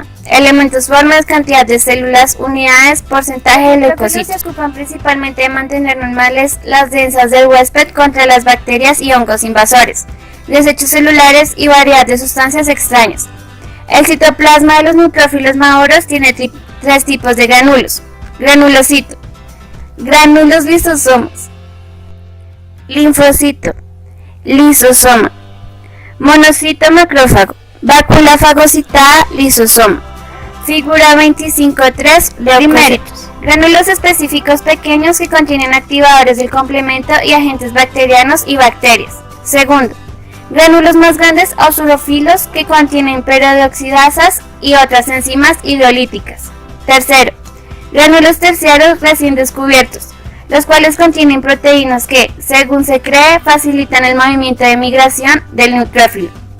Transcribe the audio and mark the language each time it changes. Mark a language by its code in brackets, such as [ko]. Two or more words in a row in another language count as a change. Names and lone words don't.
[es] Elementos, formas, cantidad de células, unidades, porcentaje de leucocitos. Se ocupan principalmente de mantener normales las densas del huésped contra las bacterias y hongos invasores, desechos celulares y variedad de sustancias extrañas. El citoplasma de los neutrófilos maduros tiene tres tipos de granulos: granulocito, granulos lisosomos, linfocito, lisosoma, monocito macrófago, vácula fagocitada, lisosoma. Figura 25.3. Leucocitos. Granulos específicos pequeños que contienen activadores del complemento y agentes bacterianos y bacterias. Segundo, granulos más grandes o surofilos que contienen peroxidasas y otras enzimas hidrolíticas. Tercero, granulos terciarios recién descubiertos, los cuales contienen proteínas que, según se cree, facilitan el movimiento de migración del neutrófilo.